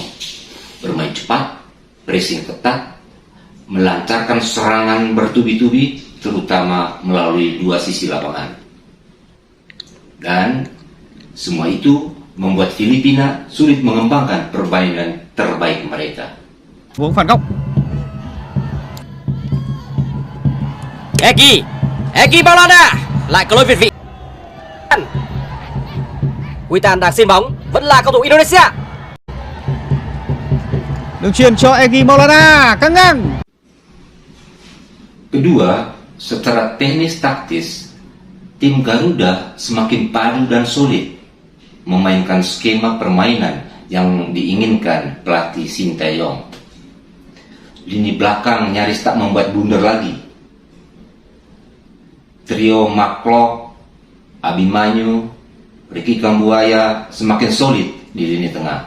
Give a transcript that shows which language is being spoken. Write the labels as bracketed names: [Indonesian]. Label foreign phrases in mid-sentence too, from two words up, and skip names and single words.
[Indonesian] Bermain cepat, pressing ketat, melancarkan serangan bertubi-tubi, terutama melalui 2 sisi lapangan. Dan semua itu membuat Filipina sulit mengembangkan permainan terbaik mereka. [Vietnamese] Vuông phản góc. Eki Maulana lại có lỗi việt vị. Witan đang xin bóng, vẫn là cầu thủ Indonesia. Đường truyền cho Egy Maulana, căng ngang. [Indonesian] Kedua, secara teknis taktis, tim Garuda semakin padu dan solid memainkan skema permainan yang diinginkan pelatih Sinteyong. lini belakang nyaris tak membuat blunder lagi. Trio Maklo, Abimanyu, Ricky Kambuaya semakin solid di lini tengah.